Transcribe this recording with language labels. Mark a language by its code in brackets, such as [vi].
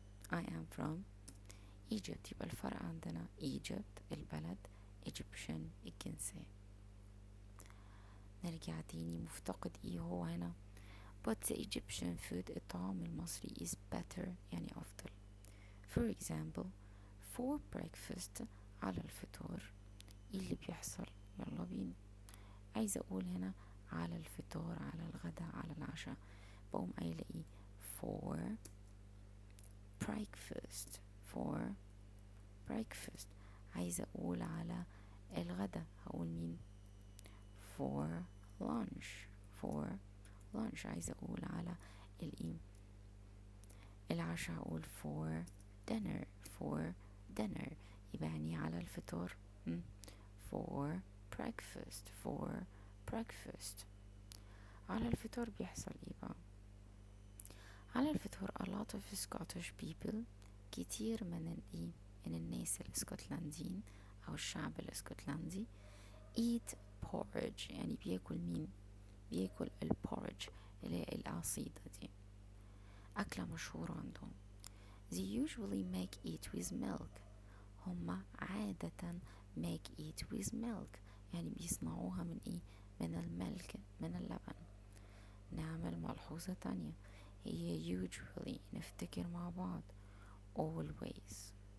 [en] I am from Egypt. [ar] يبقى الفرق عندنا Egypt البلد، Egyptian الجنسية. نرجع تاني، مفتقد ايه هو هنا؟ [en] But the Egyptian food [ar] الطعام المصري [en] is better [ar] يعني أفضل. [en] For example for breakfast [ar] على الفطور. ايه اللي بيحصل؟ يلا بينا. عايزة أقول هنا على الفطور، على الغداء، على العشاء، بقوم قايلة ايه؟ [en] for breakfast. for breakfast. [ar] عايزة أقول على الغداء هقول مين؟ [en] for lunch. for lunch. [ar] عايزة أقول على العشاء أقول [en] for dinner. for dinner. [ar] يبقى يعني على الفطور [en] for breakfast. for breakfast. [ar] على الفطور بيحصل ايه بقى؟ على الفطور [en] a lot of Scottish people [ar] كتير من الناس الاسكتلنديين او الشعب الاسكتلندي [en] eat porridge. [ar] يعني بياكل مين؟ بياكل البورج اللي هي العصيدة دي، أكلة مشهورة عندهم. [en] they usually make it with milk. [ar] هما عادة [en] make it with milk [ar] يعني بيصنعوها من ايه؟ من الملك، من اللبن. نعمل ملحوظة تانية، هي usually نفتكر مع بعض always.